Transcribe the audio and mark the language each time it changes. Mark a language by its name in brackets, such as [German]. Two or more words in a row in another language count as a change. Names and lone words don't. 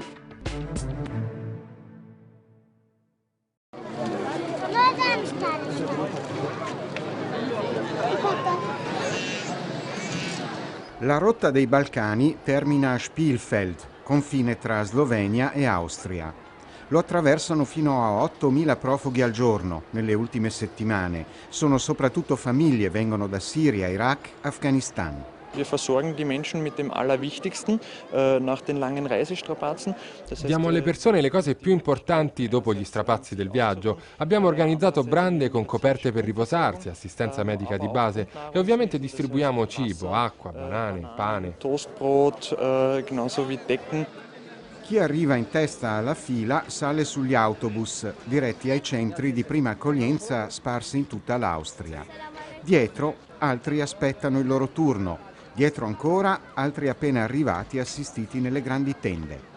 [Italian] La rotta dei Balcani termina a Spielfeld, confine tra Slovenia e Austria. Lo attraversano fino a 8.000 profughi al giorno nelle ultime settimane. Sono soprattutto famiglie, vengono da Siria, Iraq, Afghanistan. [German] Wir versorgen die Menschen mit dem Allerwichtigsten nach den langen Reisestrapazen. [Italian] Diamo alle persone le cose più importanti dopo gli strapazi del viaggio. Abbiamo organizzato brande con coperte per riposarsi, assistenza medica di base e ovviamente distribuiamo cibo, acqua, banane, pane. [German] Toastbrot, genauso wie Decken. [Italian] Chi arriva in testa alla fila sale sugli autobus diretti ai centri di prima accoglienza sparsi in tutta l'Austria. Dietro altri aspettano il loro turno. Dietro ancora altri appena arrivati assistiti nelle grandi tende.